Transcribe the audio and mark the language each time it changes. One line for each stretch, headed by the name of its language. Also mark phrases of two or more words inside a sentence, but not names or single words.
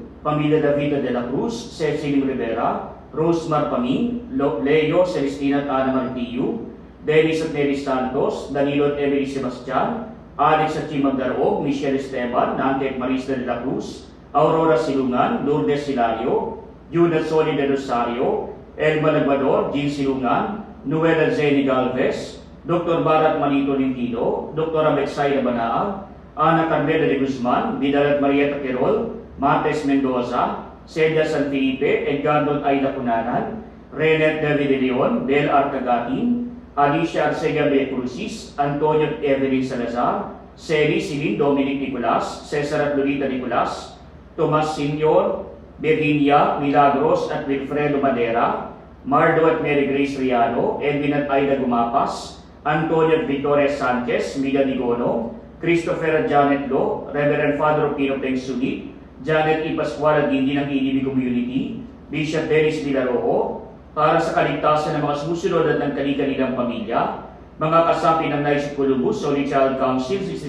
Filipino: Pamilya Davida de la Cruz, Cecilia Rivera, Rosemar Paming, Leo Celestina at Ana Martillo, Dennis at Mary Santos, Danilo at Emily Sebastian, Alex at Chimag Darog, Michelle Esteban, Nante at Marisa de la Cruz, Aurora Silungan, Lourdes Silario, Judith Soli de Rosario, Elma Nagmador, Jean Silungan, Noela Zeni Galvez, Dr. Barat Manito Lintido, Dr. Abexay Banaag, Ana Carmela de Guzman, Vidal at Marieta Quirol, Martes Mendoza, Celia San Felipe, Edgardo at Aida Punanan, Renet David de Leon, Del Arcagatin, Alicia Arcega B. Crucis, Antonio at Evelyn Salazar, Seri Silin Dominic Nicolas, Cesar at Lolita Nicolas, Tomas Senior, Virginia Milagros at Wilfredo Madera, Mardo at Mary Grace Riano, Edwin at Aida Gumapas, Antonio at Victoria Sanchez, Mida Nigono, Christopher at Janet Lo, Reverend Father Pino Peng Sulit, Janet E. Pascual at Gindi ng EDB Community, Bishop Dennis Villarojo, para sa kaligtasan ng mga sumusunod at ng kanilang pamilya, mga kasapi ng Nice Columbus, Holy Child Council